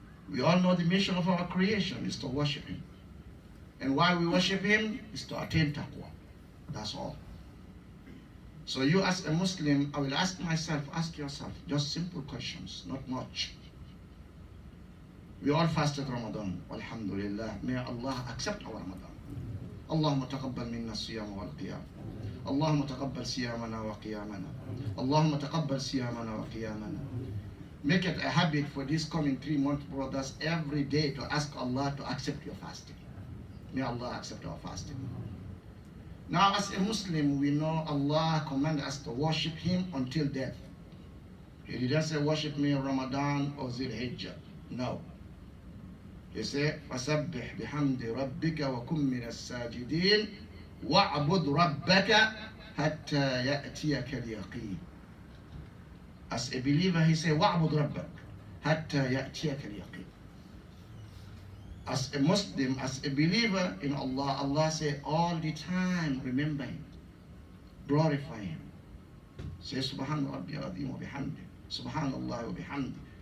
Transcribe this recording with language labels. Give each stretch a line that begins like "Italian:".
English: We all know the mission of our creation is to worship Him. And why we worship Him is to attain taqwa. That's all. So you as a Muslim, I will ask myself, ask yourself, just simple questions, not much. We all fasted Ramadan, alhamdulillah. May Allah accept our Ramadan.
Arabic: اللهم تقبل منا الصيام والقيام اللهم تقبل صيامنا وقيامنا اللهم تقبل صيامنا وقيامنا.
English: Make it a habit for this coming 3 months, brothers, every day to ask Allah to accept your fasting. May Allah accept our fasting. Now, as a Muslim, we know Allah commanded us to worship Him until death. He didn't say worship me in Ramadan or Zil Hijjah. No. He said,
Arabic: فَسَبِّحْ بِحَمْدِ رَبِّكَ وَكُمْ مِنَ السَّاجِدِينَ وَاعْبُدْ رَبَّكَ حَتَّى يَأْتِيَكَ الْيَقِينُ.
English: As a believer, he said,
Arabic: وَاعْبُدْ رَبَّكَ حَتَّى يَأْتِيَكَ الْيَقِينُ.
English: As a Muslim, as a believer in Allah, Allah said all the time, remember Him, glorify Him. Say, Subhan Rabbi al-Azim wa bihamdi, Subhanallah wa bihamdi.